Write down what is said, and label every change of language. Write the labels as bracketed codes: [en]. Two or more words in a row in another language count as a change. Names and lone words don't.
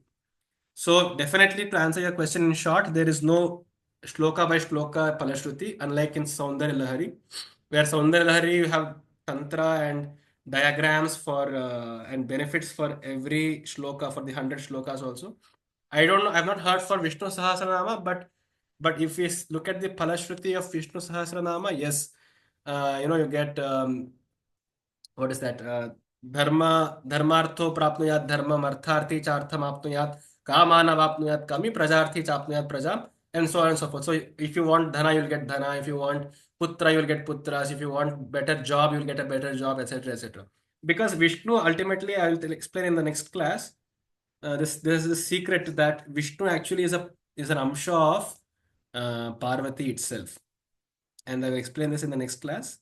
[en] So definitely to answer your question in short, there is no shloka by shloka palashruti, unlike in Saundarya Lahari, where Saundarya Lahari you have tantra and diagrams for and benefits for every shloka for the 100 shlokas also. I don't know. I've not heard for Vishnu Sahasranama, but if we look at the palashruti of Vishnu Sahasranama, yes, you get what is that? [sa] Dharmartho prapnuyat dharmam artharthi chartham apnuyat kamanavapnuyat kami prajarthi chapnuyat prajam, [en] and so on and so forth. So if you want dhana, you'll get dhana. If you want putra, you'll get putras. If you want better job, you'll get a better job, etc., etc. Because Vishnu, ultimately, I will explain in the next class. There's a secret that Vishnu actually is an amsha of Parvati itself, and I will explain this in the next class.